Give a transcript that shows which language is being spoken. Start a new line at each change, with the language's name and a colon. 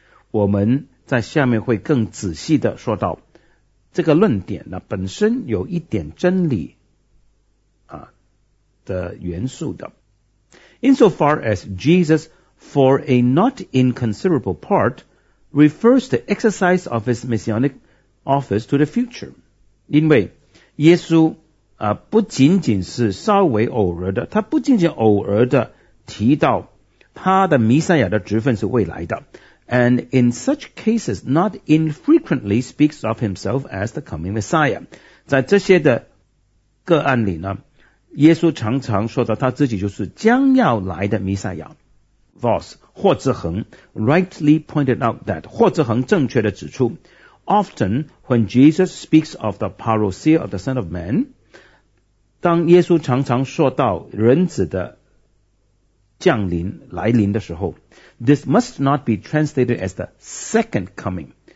Chinese: 我们 在下面会更仔细的说到，这个论点呢本身有一点真理，啊。的元素的。
English: Insofar as Jesus, for a not inconsiderable part, refers the exercise of his messianic office to the future.
Chinese: 因为耶稣、不仅仅是稍微偶尔的，他不仅仅偶尔的提到他的弥赛亚的职分是未来的。
English: And in such cases, not infrequently speaks of himself as the coming Messiah.
Chinese: 在这些的个案里呢，耶稣常常说到他自己就是将要来的弥赛亚。
English: Voss, 霍志恒 rightly pointed out that,
Chinese: 霍志恒正确地指出
English: often when Jesus speaks of the parousia of the Son of Man,
Chinese: 当耶稣常常说到人子的降临来临的时候，
English: this must not be translated as the second coming.